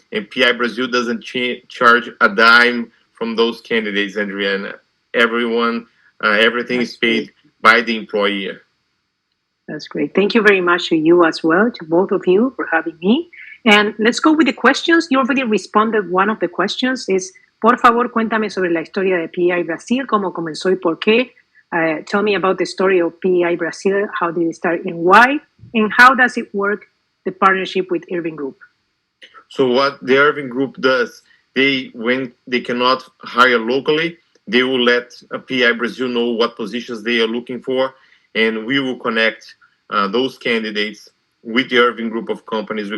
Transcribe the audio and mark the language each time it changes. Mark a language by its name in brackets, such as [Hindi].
[English] And PI Brazil doesn't charge a dime from those candidates, Adriana. Everything is paid by the employer. That's great. Thank you very much to you as well, to both of you for having me. And let's go with the questions. You already responded. One of the questions is, [Spanish] por favor, cuéntame sobre la historia de PEI Brasil, cómo comenzó y por qué. [English] Tell me about the story of PEI Brasil, how did it start and why, and how does it work, the partnership with Irving Group? So what the Irving Group does, when they cannot hire locally, they will let PI Brazil know what positions they are looking for, and we will connect those candidates with the Irving Group of companies.